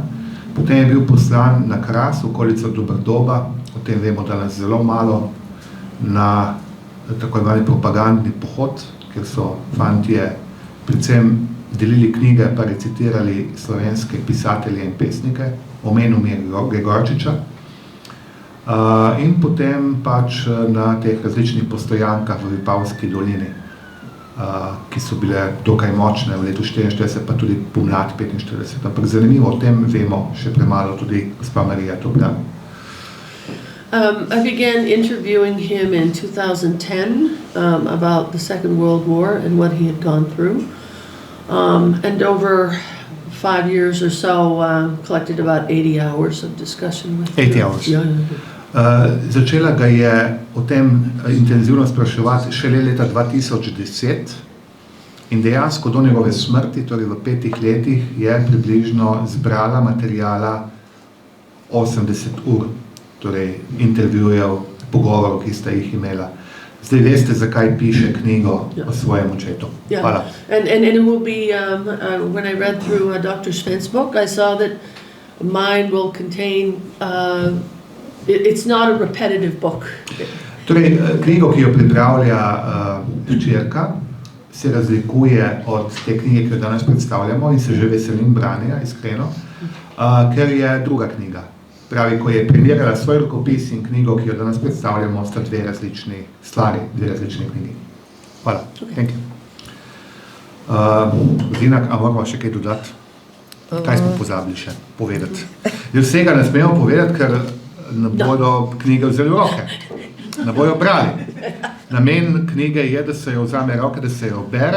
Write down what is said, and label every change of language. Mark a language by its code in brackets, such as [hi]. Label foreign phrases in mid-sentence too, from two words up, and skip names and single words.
[sl] Potem je bil poslan na Kras, okolico Doberdoba, o tem vemo danes zelo malo, na tako imenovani propagandni pohod, kjer so fantje predvsem delili knjige pa recitirali slovenske pisatelje in pesnike, omenil mi je Gregorčiča. In potem pač na teh različnih postojankah v Vipavski dolini. ki so bile dokaj močne v letu 44, pa tudi pomlad 45. Ampak zanimivo, o tem vemo še premalo, tudi gospa Marija Toblar. [en] I began interviewing him in 2010 about the Second World War and what he had gone through. And over 5 years or so, collected about 80 hours of discussion with him. 80 hours. Yeah. [sl] Začela ga je o tem intenzivno spraševati šele leta 2010 in dejansko do njegove smrti, torej v 5 letih, je približno zbrala materijala 80 ur, torej intervjujev, pogovorov, ki sta jih imela. Zdaj veste, zakaj piše knjigo o svojem očetu. [en] Yeah. [sl] Hvala. [en] And it will be, when I read through Dr. Sven's book, I saw that mine will contain, it's not a repetitive book. [sl] Torej, knjigo, ki jo pripravlja hčerka, se razlikuje od te knjige, ki jo danes predstavljamo in se že veselim branja, iskreno, ker je druga knjiga. Pravi, ko je primerjala svoj rokopis in knjigo, ki jo danes predstavljamo, sta dve različni stvari, dve različni knjigi. Hvala. [en] Thank you. [sl] Zinak, a moramo še kaj dodati? Kaj smo pozabili še povedati? Vsega ne smemo povedati, ker ne bodo knjige vzeli v roke. Ne bojo brali. Namen knjige je, da se jo vzame roke, da se jo bere.